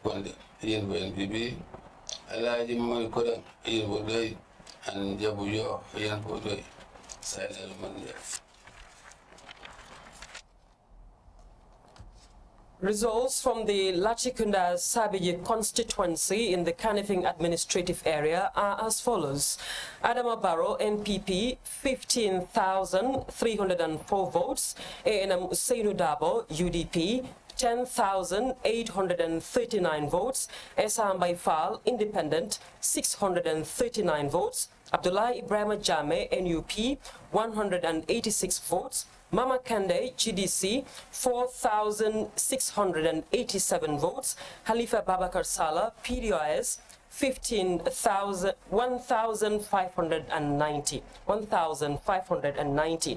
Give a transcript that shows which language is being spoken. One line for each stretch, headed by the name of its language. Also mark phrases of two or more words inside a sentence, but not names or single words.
English: Konde, agent for NPP, Alaji Moy Kodang, agent for Doi, and Jabujo, agent for Doi, Silent Manager. Results from the Lachikunda Sabiji constituency in the Kanifing administrative area are as follows. Adama Barrow, NPP, 15,304 votes. ANM Usainu Dabo, UDP, 10,839 votes. Esam Baifal, Independent, 639 votes. Abdullah Ibrahim Jame, NUP, 186 votes. Mama Kande, GDC, 4,687 votes. Halifa Babakar Salah, PDIS, 1,590.